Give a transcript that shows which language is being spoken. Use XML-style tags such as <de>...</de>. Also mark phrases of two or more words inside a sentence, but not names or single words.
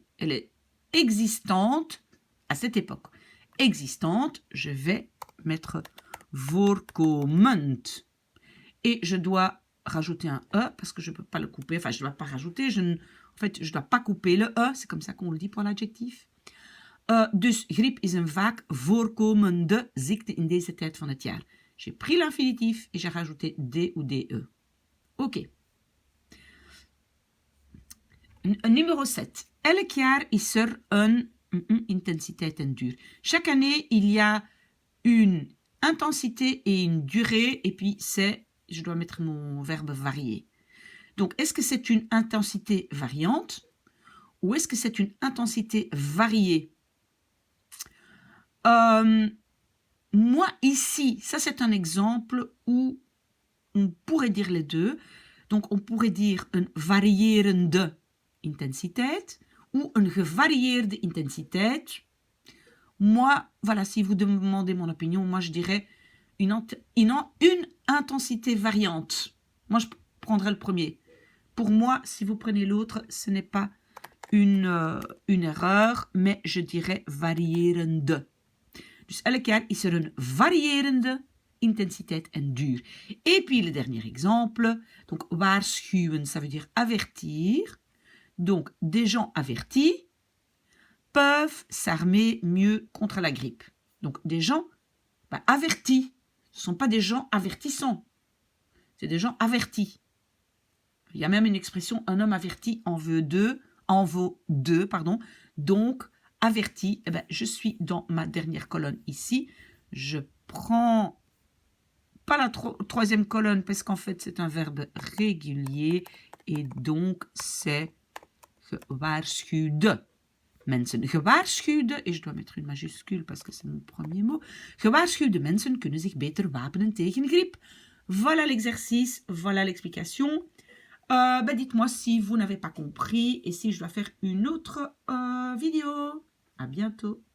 <fr>Elle est existante à cette époque. Existante, je vais mettre voorkomend. Et je dois rajouter un E parce que je ne peux pas le couper. Enfin, je ne dois pas rajouter. Je ne dois pas couper le E. C'est comme ça qu'on le dit pour l'adjectif.</fr> <nl>Dus griep is een vaak voorkomende ziekte in deze tijd van het jaar.</nl> <fr>J'ai pris l'infinitif et j'ai rajouté D ou DE. Ok. Numéro 7.</fr> <nl>Elk jaar is er een intensiteit en duur.</nl> <fr>Chaque année, il y a une intensité et une durée. Et puis, je dois mettre mon verbe varié. Donc, est-ce que c'est une intensité variante ou est-ce que c'est une intensité variée? Moi, ici, ça c'est un exemple où on pourrait dire les deux. Donc, on pourrait dire</fr> <nl>een variërende intensiteit</nl> <fr>ou</fr> <nl>een gevarieerde intensiteit.</nl> <fr>Moi, voilà, si vous demandez mon opinion, moi je dirais une intensité variante. Moi, je prendrais le premier. Pour moi, si vous prenez l'autre, ce n'est pas une erreur, mais je dirais variërende.</fr> <nl>Dus elk jaar is er een variërende intensiteit en duur.</nl> <fr>Et puis le dernier exemple, donc waarschuwen, ça veut dire avertir. Donc des gens avertis peuvent s'armer mieux contre la grippe. Donc des gens avertis, ce ne sont pas des gens avertissants, c'est des gens avertis. Il y a même une expression, un homme averti en vaut deux, donc averti, je suis dans ma dernière colonne ici. Je prends pas la troisième colonne parce qu'en fait c'est un verbe régulier et donc c'est</fr> <nl>gewaarschuwde mensen.</nl> <fr>Gewaarschuwde, et je dois mettre une majuscule parce que c'est mon premier mot.</fr> <nl>Gewaarschuwde mensen kunnen zich beter wapenen tegen griep.</nl> <fr>Voilà l'exercice, voilà l'explication. Dites-moi si vous n'avez pas compris et si je dois faire une autre vidéo. À bientôt.</fr>